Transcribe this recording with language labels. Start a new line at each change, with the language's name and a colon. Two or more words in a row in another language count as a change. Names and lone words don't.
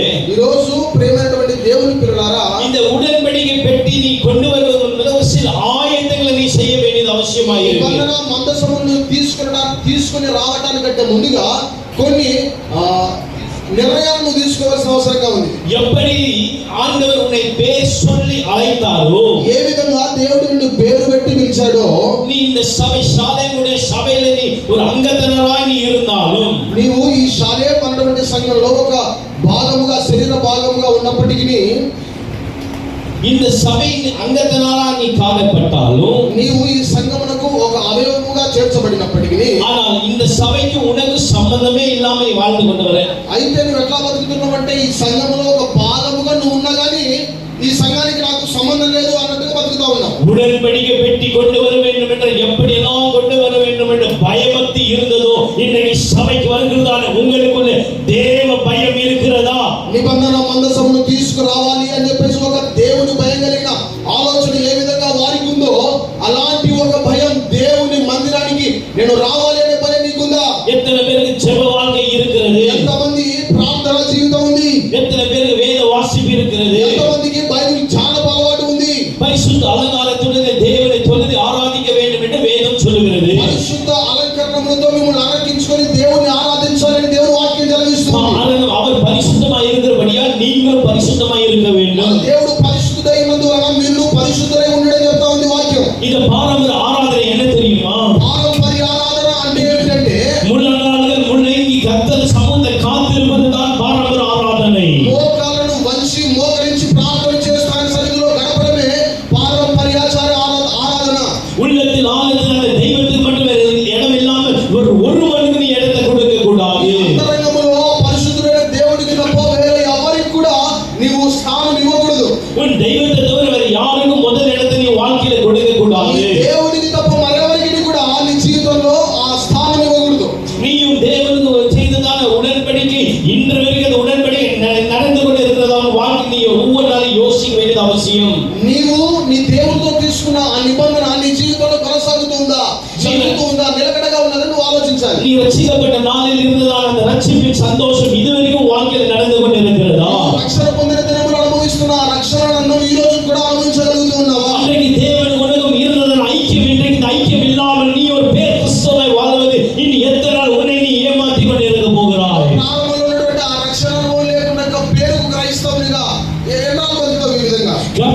Telugu: ఈ రోజు ప్రియమైనటువంటి దేవుని పిల్లలారా,
Tamil: இந்த உடன்படிக்கை பெட்டி நீ கொண்டு வருவது என்பது ஒரு சில ஆயத்தங்களை நீ செய்ய வேண்டியது அவசியமாக இருக்கு.
Telugu: నిబంధన మందసమును తీసుకొని రావడానికంటే ముందుగా కొన్ని నిర్ణయాలను తీసుకోవాల్సిన అవసరంగా ఉంది.
Tamil: எப்படி ஆண்டவர் உன்னை பேர் சொல்லி அழைத்தாரோ,
Telugu: ఏ విధంగా దేవుడు నిన్ను పేరు పెట్టి పిలిచాడో,
Tamil: நீ இந்த சாலேமுடைய சபையில நீ ஒரு அங்கத்தினராய் நீ இருந்தாலும்,
Telugu: నీవు ఈ షాలేం అన్నటువంటి సంఘంలో ఒక భాగముగా శరీర భాగముగా ఉన్నప్పటికీ,
Tamil: இந்த சபையின் அங்கத்தினராய் நீ காணப்பட்டாலும்,
Telugu: నీవు ఈ సంఘమునకు ఒక అవయవముగా చేర్చబడినప్పటికీ,
Tamil: ஆனால் இந்த సభைக்கு உனக்கு சம்பந்தமே இல்லாம நீ வாழ்ந்து கொண்டு வர.
Telugu: అయితే నువ్వు ఎట్లా బతుకుతున్నావంటే ఈ సంఘములో ఒక భాగముగా నువ్వు ఉన్నా గానీ ఈ సంఘానికి నాకు సంబంధం లేదు అన్నట్టుగా బతుకుతా ఉన్నావు.
Tamil: உடன்படிக்கை பெட்டி கொண்டு வர வேண்டும் என்று எப்படி எல்லாம் கொண்டு வர வேண்டும் என்று பயபக்தி இருந்ததோ, இன்றைக்கு சபைக்கு வருகிறதான உங்களுக்குள்ள தேவ பயம் இருக்கிறதா?
Telugu: నిబంధన మందసమును తీసుకురావాలి అని చెప్పేసి ఒక దేవుని భయం కలిగిన ఆలోచన ఏ విధంగా వారికి ఉందో అలాంటి ఒక భయం దేవుని మందిరానికి నేను రావాలి అనే పని నీకుందా?
Tamil: எத்தனை பேருக்கு ஜெப வாழ்க்கை இருக்கிறது?
Telugu: ఎంతమంది ప్రార్థన జీవితం ఉంది?
Tamil: எத்தனை பேருக்கு வேத வாசிப்பு இருக்கிறது?
Telugu: ఎంతమందికి బైబిల్ ధ్యానపు అలవాటు ఉంది?
Tamil: பரிசுத்த அலங்காரத்துடன் தேவனை தொழுது ஆராதிக்க வேண்டும் என்று வேதம் சொல்லுகிறது.
Telugu: పరిశుద్ధ అలంకరణములతో మిమ్మల్ని అలంకరించుకొని దేవుని ఆరాధించాలని దేవుని వాక్యం సెలవిస్తుంది.
Tamil: அவர் பரிசுத்தமாய் இருக்கிறபடியால் நீங்களும் பரிசுத்தமாய் இருக்க வேண்டும்.
Telugu: దేవుడు పరిశుద్ధుడైనందువలన మీరు పరిశుద్ధులై ఉండడం చెప్తా ఉంది వాక్యం.
Tamil: இந்த பாரம்பரிய ఆరాధన என்ன தெரியுமா?
Telugu: పారంపర్య ఆరాధన అంటే ఏంటంటే
Tamil: முழங்கால்கள் முழங்கி கர்த்தர் சமூகத்தை காத்திருப்பதுதான் பாரம்பரிய ஆராதனை.
Telugu: మోకాళ్ళను వంచి మోకరించి ప్రార్థన చేస్తూ ఆయన సన్నిధిలో గడపడమే పారంపర్యాచార ఆరాధన.
Tamil: உள்ளத்தில் ஆழத்தில் தெய்வத்துக்கு மட்டும் இடம் இல்லாமல் ஒருவனுக்கு நீ இடத்தை கொடுக்க கூடாது.
Telugu: అంతరంగములో పరిశుద్ధుడైన దేవుడికి తప్ప వేరే ఎవరికి కూడా నీవు స్థానం ఇవ్వకూడదు.
Tamil: உன் தெய்வத்தை தவிர வேற யாருக்கும் முதல் இடத்தை நீ வாழ்க்கையில கொடுக்க கூடாது.
Telugu: దేవుడికి తప్ప మరెవరికి కూడా నీ జీవితంలో ఆ స్థానం ఇవ్వకూడదు.
Tamil: நீயும் தேவனுக்கு செய்ததான உடன்படிக்கை இன்று வரைக்கும் அந்த உடன்படிக்கை நடந்து கொண்டு இருக்கிறதா வாழ்க்கை நீ ஒவ்வொரு நாளும் யோசிக்க வேண்டியது அவசியம்.
Telugu: నీవు నీ దేవుడితో తీసుకున్న ఆ నిబంధన నీ జీవితంలో కొనసాగుతుందా, జరుగుతుందా, నిలకడగా ఉన్నదని నువ్వు ఆలోచించాలి.
Tamil: நீ ரட்சிக்கப்பட்ட நாளில் இருந்ததான அந்த ரட்சிப்பின் சந்தோஷம் இதுவரைக்கும் வாழ்க்கையில நடந்து கொண்டு இருக்கிறதா?
Telugu: రక్షణ పొందిన దినములు అనుభవిస్తున్న ఆ రక్షణను ఈ రోజు కూడా అనుభవించగలుగుతూ ఉన్నావా?
Tamil: அன்றைக்கு தேவன் உனக்கும் இருந்ததன் ஐக்கியம் இன்றைக்கு இந்த ஐக்கியம் இல்லாமல் நீ ஒரு பேர் கிறிஸ்தவனாய் வாழ்வது இனி எத்தனை நாள் உன்னை நீ ஏமாற்றிக் கொண்டு இருக்க போகிறாய்?
Telugu: ప్రారంభంలో ఉన్నటువంటి ఆ రక్షణ అనుభవం లేకుండా పేరుకు క్రైస్తవునిగా ఎన్నాళ్ళు బతుకుతావు ఈ విధంగా?